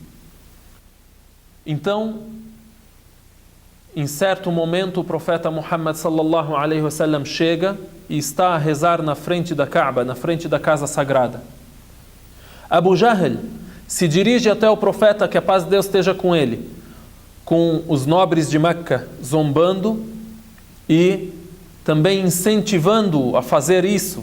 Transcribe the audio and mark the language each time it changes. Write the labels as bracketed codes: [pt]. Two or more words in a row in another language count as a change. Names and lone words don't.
[pt] Então, em certo momento, o profeta Muhammad [ar] صلى الله عليه وسلم [pt] chega e está a rezar na frente da Kaaba, na frente da casa sagrada. Abu Jahl se dirige até o profeta, que a paz de Deus esteja com ele, com os nobres de Meca zombando e também incentivando-o a fazer isso.